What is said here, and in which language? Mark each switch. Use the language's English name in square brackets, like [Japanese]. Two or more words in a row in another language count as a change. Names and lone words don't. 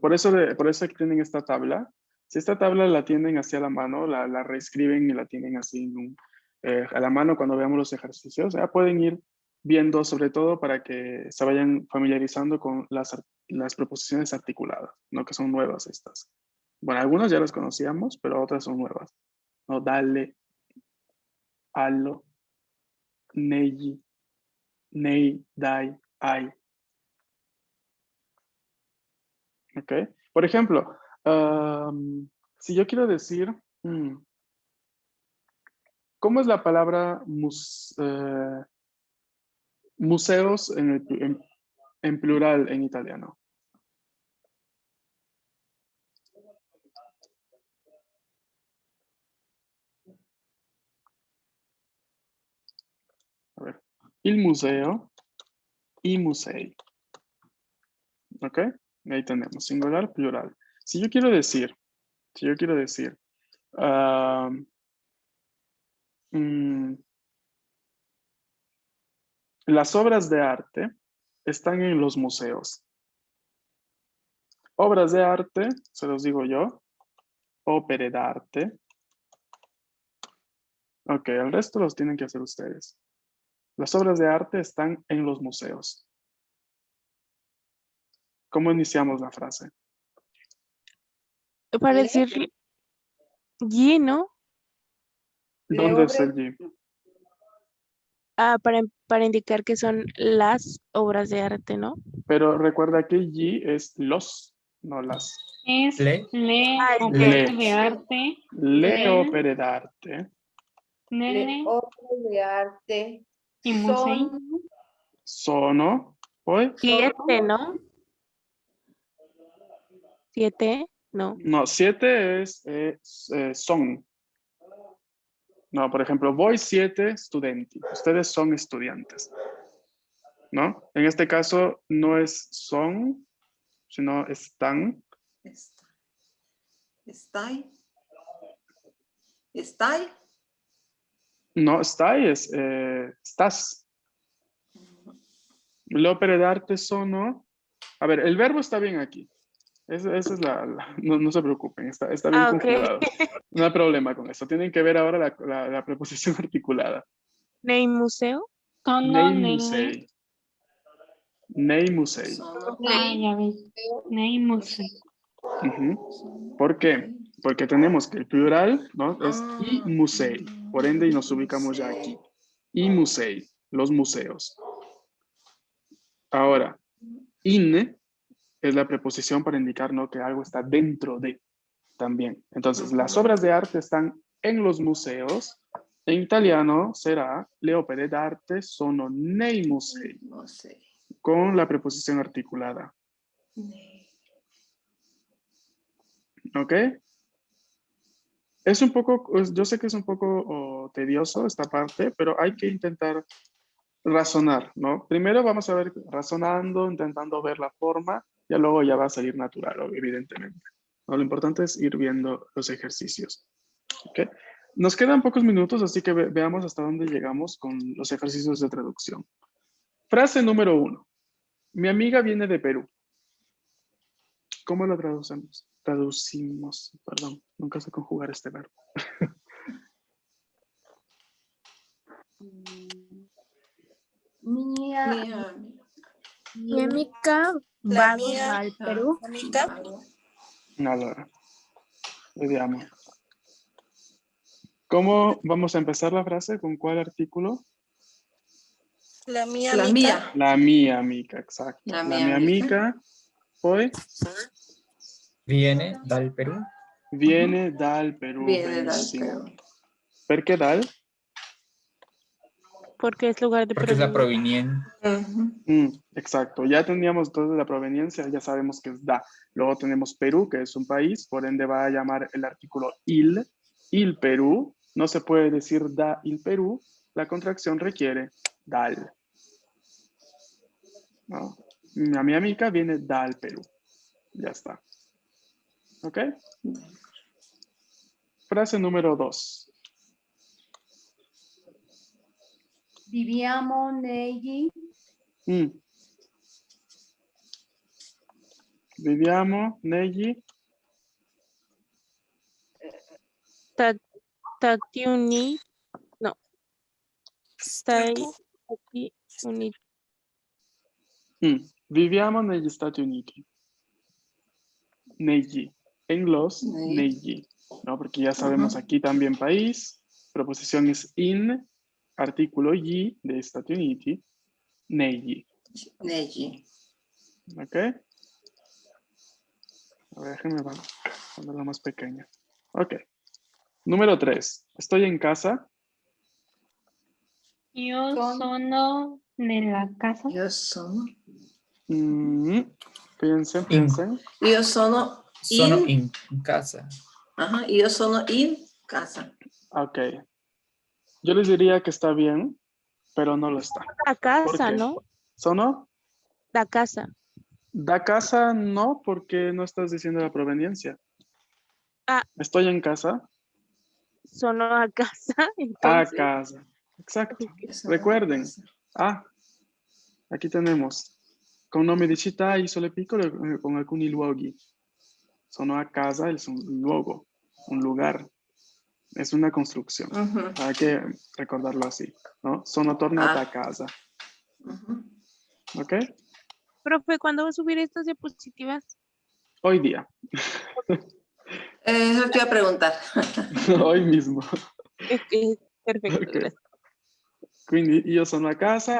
[Spanish] Por eso aquí tienen esta tabla. Si esta tabla la tienen hacia la mano, la reescriben y la tienen así a la mano cuando veamos los ejercicios, ya pueden ir viendo sobre todo para que se vayan familiarizando con las preposiciones articuladas, ¿no? Que son nuevas estas. Bueno, algunas ya las conocíamos, pero otras son nuevas. ¿No? Dale, [Italian] allo, negli, nei, dai, ai. [Spanish] ¿Ok? Por ejemplo, si yo quiero decir, ¿cómo es la palabra museos en plural en italiano? A ver, [Italian] il museo, i musei. [Spanish] ¿Ok? Ahí tenemos, singular, plural. Si yo quiero decir, ah, mm, las obras de arte están en los museos. Obras de arte, se los digo yo, [Italian] opere d'arte. [Spanish] Ok, el resto los tienen que hacer ustedes. Las obras de arte están en los museos. ¿Cómo iniciamos la frase? para [Italian] Le, [Spanish] decir y, ¿no? [Italian] le [Spanish] ¿Dónde es el obre, G? Para indicar que son las obras de arte, ¿no? Pero recuerda que G es los, no las. Es [Italian] Le, le Ah, opere Le. [Spanish] de arte, [Italian] Le nel, opere d'arte le nelle opere de arte [Spanish] y musei. son, [Italian] sono, poi, [Spanish] 7, ¿no? 7, no. no, 7 es son. No, por ejemplo, [Italian] voi siete studenti. [Spanish] Ustedes son estudiantes. ¿No? En este caso no es son, sino están. Está. Estai. Estai. No, stai es estás. [Italian] Le opere d'arte sono. [Spanish] A ver, el verbo está bien aquí. Esa es no se preocupen, está bien Ah, ok. conjugado. No hay problema con eso. Tienen que ver ahora la preposición articulada. [Italian] Nei museo. Sono, Nei ne. musei. Nei musei. Sono. [Spanish] Ah, ya ves. [Italian] Nei museo. [Spanish] Ujú. ¿Por qué? Porque tenemos que el plural, ¿no? Es [Italian] i musei. [Spanish] Por ende, y nos ubicamos ya aquí. [Italian] I musei, [Spanish] los museos. Ahora, in es la preposición para indicar, ¿no?, que algo está dentro de también. Entonces, las obras de arte están en los museos. En italiano será [Italian] le opere d'arte sono nei musei, [Spanish] No sé. con la preposición articulada. ¿Ok? Es un poco, yo sé que es un poco tedioso esta parte, pero hay que intentar razonar, ¿no? Primero vamos a ver razonando, intentando ver la forma, y luego ya va a salir natural, evidentemente. ¿No? Lo importante es ir viendo los ejercicios. ¿Ok? Nos quedan pocos minutos, así que veamos hasta dónde llegamos con los ejercicios de traducción. Frase número 1. Mi amiga viene de Perú. ¿Cómo lo traducimos? Perdón, nunca sé conjugar este verbo. [Italian] Mia, Mia. [Spanish] Mi amiga [Italian] La va [Spanish] mía, al Perú. amiga, [Italian] Allora, vediamo. [Spanish] ¿Cómo vamos a empezar la frase? ¿Con cuál artículo? la mía, La amiga, mía. [Italian] La mia amica, exacto. La La mia mia amica. amica, poi Viene dal Perù. viene dal Perù, Viene dal benissimo. Perù. Perché dal? [Spanish] Porque es lugar de Porque es la proveniencia. proveniente. Exacto, ya teníamos toda la proveniencia, ya sabemos que es da. Luego tenemos Perú, que es un país, por ende va a llamar el artículo il Perú. No se puede decir da il Perú, la contracción requiere dal. ¿No? Mi amiga viene dal Perú. Ya está. ¿Ok? Frase número 2. [Italian] viviamo negli Viviamo negli Stati Uniti. No. Stati Uniti. Viviamo negli Stati Uniti. Negli. [Spanish] En los [Italian] Negli. negli. [Spanish] ¿No? Porque ya sabemos aquí también país. Preposición es in. Artículo gli de Stati Uniti. [Italian] Negli. Negli. [Spanish] ¿Ok? A ver, déjenme ponerlo más pequeño. Ok. Número 3. Estoy en casa. [Italian] Io Con- sono nella casa. Io sono. [Spanish] Piensen. [Italian] Io sono Sono in. in casa. [Spanish] Ajá. [Italian] Io sono in casa. [Spanish] Ok. Yo les diría que está bien, pero no lo está. La casa, ¿Por qué? ¿no? [Italian] ¿Sono? [Spanish] La casa. Da casa no, porque no estás diciendo la proveniencia. Ah. Estoy en casa. [Italian] Sono a casa. A [Spanish] Entonces. casa. Exacto. [Italian] Io sono in [Spanish] Recuerden. [Italian] casa. [Spanish] Aquí tenemos. [Italian] Con nome di città isole piccole con alcuni luoghi. Sono a casa [Spanish] es [Italian] un luogo, [Spanish] un lugar. Es una construcción. Ujú. Hay que recordarlo así, ¿no? [Italian] Sono tornata a casa. [Spanish] Ujú. ¿Ok? Profe, ¿cuándo va a subir estas diapositivas? Hoy día. Eso te iba a preguntar. Hoy mismo. Perfecto, Ok. gracias. [Italian] Quindi io sono a casa.